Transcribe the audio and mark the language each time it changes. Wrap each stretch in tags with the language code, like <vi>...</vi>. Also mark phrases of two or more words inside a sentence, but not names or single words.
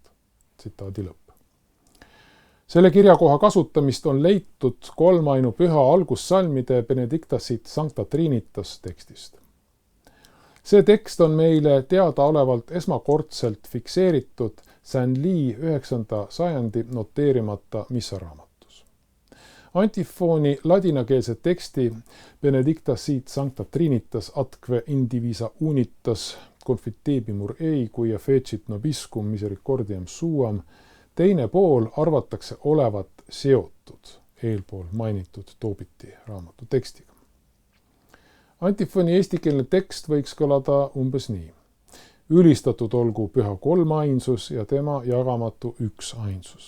<et>Tsitaadi lõpp. Selle kirjakoha kasutamist on leitud kolmainu püha algussalmide Benedictasit Sancta Trinitas tekstist. See tekst on meile teadaolevalt esmakordselt fikseeritud Saint-Louis 9. sajandi noteerimata missaraamatus. Antifooni ladinakeelse teksti</et> <la>Benedictasit Sancta Trinitas atque indivisa unitas confitebimur ei quia fecit nobiscum misericordiam suam</la> <et>teine pool arvatakse olevat seotud eelpool mainitud Toobiti raamatu tekstiga. Antifoni eestikeelne tekst võiks kõlada umbes nii. Ülistatud olgu püha kolmainsus ja tema jagamatu üksainsus.</et>